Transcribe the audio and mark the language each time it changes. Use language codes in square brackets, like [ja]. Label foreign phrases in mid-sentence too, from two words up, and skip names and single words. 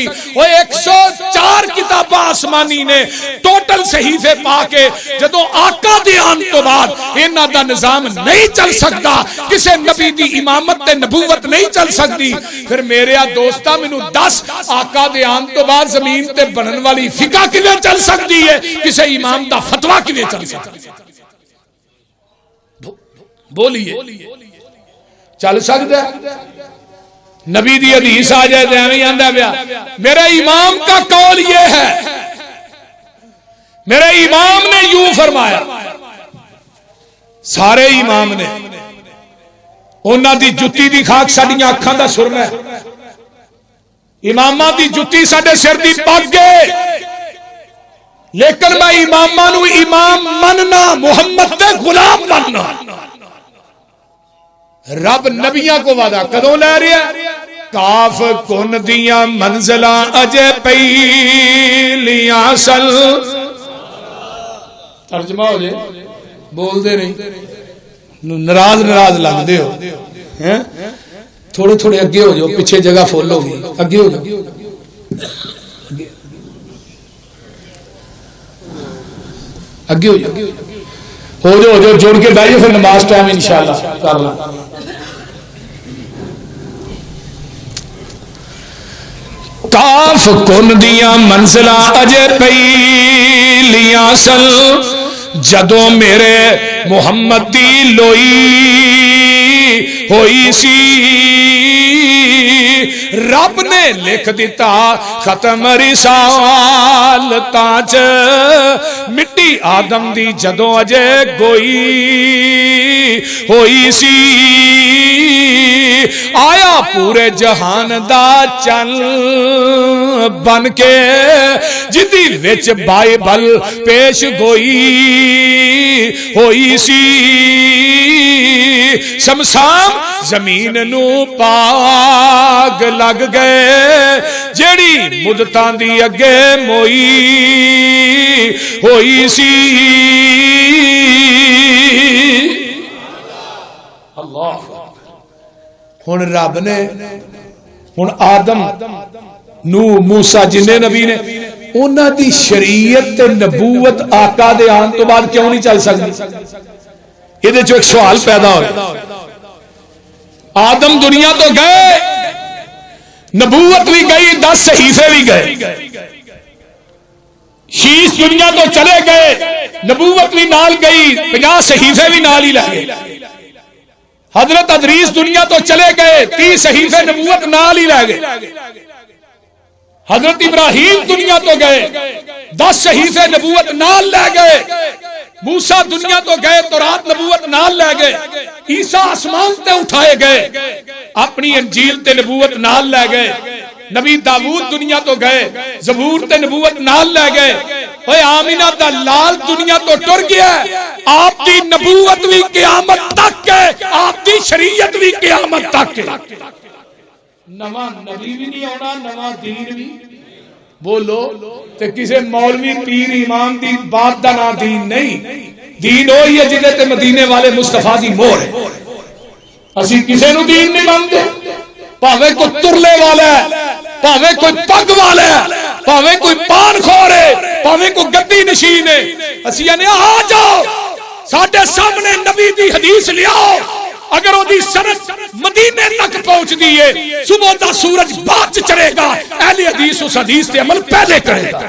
[pa] وہ 104 کتاباں آسمانی نے ٹوٹل صحیفے پا کے جدوں آقا دے آن تو بعد انہاں دا نظام نہیں چل سکتا، کسے نبی دی امامت تے نبوت نہیں چل سکتی، پھر میرے دوستا مینوں دس آقا دے آن تو بعد زمین تے بنن والی فقہ کیویں چل سکتی ہے، کسے امام دا فتویٰ کیویں چل سکتا ہے؟ [ur] بولیے چل سکتا ہے؟ [pa] نبی دی حدیث آ جائے تو ایویں آندا پیا [ur] میرے امام کا قول یہ ہے، میرے امام نے یوں فرمایا، سارے امام نے، [pa] انہاں دی جُتی دی خاک ساڈیاں اکھاں دا سرما ہے، اماماں دی جُتی ساڈے سر دی پگ ہے، لیکن میں اماماں نو امام مننا، محمد دے غلام مننا۔ رب نبیاں کو وعدہ کدوں لے رہا ہے؟ کاف کن دیاں منزلاں اجے پہلیاں سل، ترجمہ ہو جائے، بول دے نہیں، ناراض لگ دے ہو، تھوڑے تھوڑے اگے ہو جاؤ، پیچھے جگہ فل ہو گئی، اگے ہو جاؤ، اگے ہو جاؤ، جوڑ کے بیٹھو، پھر نماز ٹائم انشاءاللہ کر لیں۔ کاف کن دیاں منزلاں اجے پہلیاں سن، جدوں میرے محمد دی لوئی ہوئی سی، رب نے لکھ دیتا ختم رسالتاں چ، مٹی آدم دی جدوں اجے گوئی ہوئی سی، آیا پورے جہان دا چن بن کے، جدی وچ بائبل پیش گوئی ہوئی سی، شمشان زمین نو پاگ لگ گئے، جیڑی مدتاں دی اگے موئی ہوئی سی۔ اللہ ہن رب نے، ہن آدم نو موسیٰ جنہیں نبی نے، انہاں دی شریعت تے نبوت آقا دے آن تو بعد کیوں نہیں چل سکتی؟ یہ دے جو ایک سوال پیدا ہو، آدم دنیا تو گئے، نبوت بھی گئی، 10 صحیفے بھی گئے، شیش دنیا تو چلے گئے، نبوت بھی نال گئی، 50 صحیفے بھی نال ہی لگے، حضرت ادریس دنیا تو چلے گئے، 30 صحیفے نبوت نال ہی لے گئے، حضرت ابراہیم دنیا تو گئے، 10 صحیفے نبوت نال لے گئے، موسیٰ دنیا تو گئے، تورات نبوت نال لے گئے، عیسیٰ آسمان تے اٹھائے گئے، اپنی انجیل تے نبوت نال لے گئے، نبی داؤد دنیا تو گئے، زبور تے نبوت نال لے گئے، اوے آمینہ دا لال دنیا تو ٹر گیا ہے، آپ دی نبوت بھی قیامت تک ہے، آپ دی شریعت بھی قیامت تک ہے۔ نواں نبی بھی نہیں آنا، نواں دین بھی بولو تے کسے مولوی پیر امام دی بات دا نا دین نہیں، دین وہی ہے جدے تے مدینے والے مصطفیٰ دی مہر ہے۔ اسی کسے نو دین نہیں مانتے، پاوے کوئی ترلے والا ہے، پاوے کوئی پگ والا ہے، پاوے کوئی پان خور ہے، پاوے کوئی گدی نشین ہے، اسی یعنی آ جاؤ ساڈے سامنے نبی دی حدیث لیاؤ، اگر وہ دی سند مدینے تک پہنچ دیئے صبح دا سورج بعد چڑھے گا، اہل حدیث اس حدیث تے عمل پہلے کرے گا۔